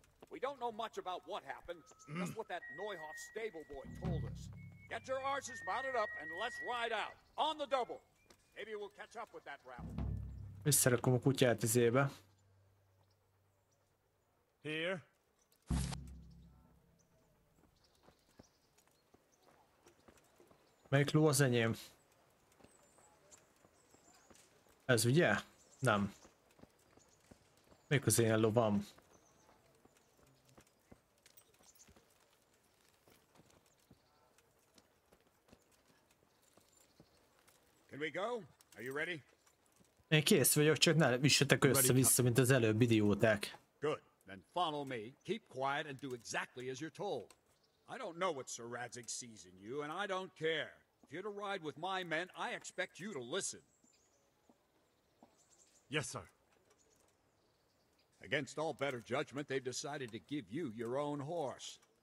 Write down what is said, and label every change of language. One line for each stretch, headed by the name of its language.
English: We don't know much about what happened, just what that Neuhof stable boy told us. Get your arses mounted up and let's ride out. On the double. Maybe we'll catch up with that rabble.
Hungarian: Visszarakom a kutyát izébe.
English: Here.
Hungarian: Melyik ló az enyém? Ez ugye? Nem. Melyik az én lovam?
English: Can we go? Are you ready?
Hungarian: Én kész vagyok, csak ne vissetek össze-vissza, mint az előbb idióták.
English: Good. Then follow me. Keep quiet and do exactly as you're told. I don't know what Sir Radzig sees in you, and I don't care. If you're to ride with my men, I expect you to listen. Yes, sir. Against all better judgment, they've decided to give you your own horse.